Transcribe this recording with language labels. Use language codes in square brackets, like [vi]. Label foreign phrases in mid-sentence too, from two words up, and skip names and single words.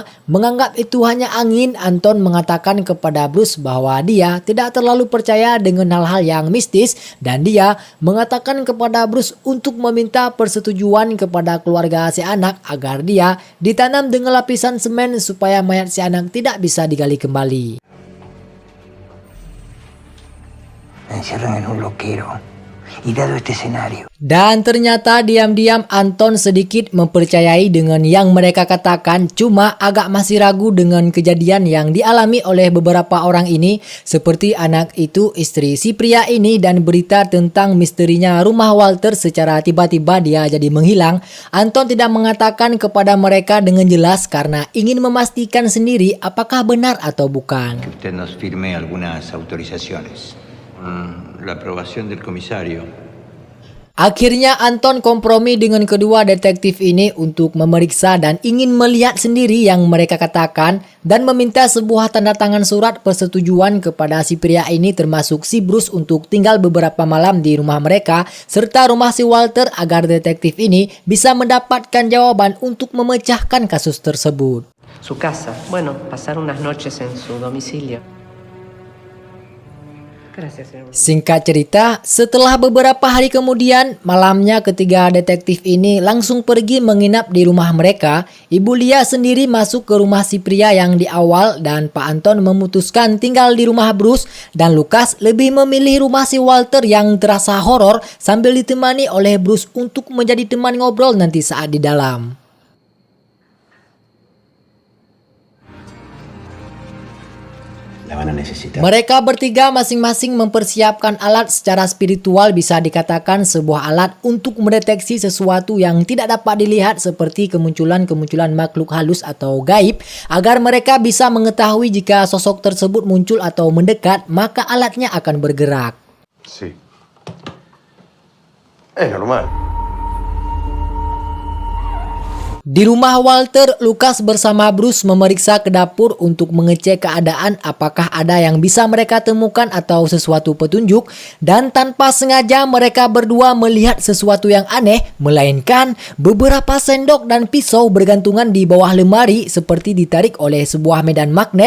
[id] Menganggap itu hanya angin, Anton mengatakan kepada Bruce bahwa dia tidak terlalu percaya dengan hal-hal yang mistis dan dia mengatakan kepada Bruce untuk meminta persetujuan kepada keluarga si anak agar dia ditanam dengan lapisan semen supaya mayat si anak tidak bisa digali kembali. [es] Me encierran en un loquero Y dado este escenario, [id] Dan ternyata diam-diam Anton sedikit mempercayai dengan yang mereka katakan, cuma agak masih ragu dengan kejadian yang dialami oleh beberapa orang ini, seperti anak itu istri si pria ini dan berita tentang misterinya rumah Walter secara tiba-tiba dia jadi menghilang. Anton tidak mengatakan kepada mereka dengan jelas karena ingin memastikan sendiri apakah benar atau bukan. [es] Que usted nos firme algunas autorizaciones. La aprobación del comisario. [id] Akhirnya Anton kompromi dengan kedua detektif ini untuk memeriksa dan ingin melihat sendiri yang mereka katakan dan meminta sebuah tanda tangan surat persetujuan kepada si pria ini termasuk si Bruce untuk tinggal beberapa malam di rumah mereka serta rumah si Walter agar detektif ini bisa mendapatkan jawaban untuk memecahkan kasus tersebut. [es] Su casa. Bueno, pasar unas noches en su domicilio. Gracias, señor. [id] Singkat cerita, setelah beberapa hari kemudian, malamnya ketiga detektif ini langsung pergi menginap di rumah mereka. Ibu Lia sendiri masuk ke rumah si pria yang di awal dan Pak Anton memutuskan tinggal di rumah Bruce dan Lucas lebih memilih rumah si Walter yang terasa horor sambil ditemani oleh Bruce untuk menjadi teman ngobrol nanti saat di dalam. [es] La van a necesitar. [id] Mereka bertiga masing-masing mempersiapkan alat secara spiritual, bisa dikatakan sebuah alat untuk mendeteksi sesuatu yang tidak dapat dilihat seperti kemunculan-kemunculan makhluk halus atau gaib agar mereka bisa mengetahui jika sosok tersebut muncul atau mendekat maka alatnya akan bergerak. [es] Sí. Es normal. [id] Di rumah Walter, Lucas bersama Bruce memeriksa ke dapur untuk mengecek keadaan apakah ada yang bisa mereka temukan atau sesuatu petunjuk, dan tanpa sengaja mereka berdua melihat sesuatu yang aneh, melainkan beberapa sendok dan pisau bergantungan di bawah lemari seperti ditarik oleh sebuah medan magnet.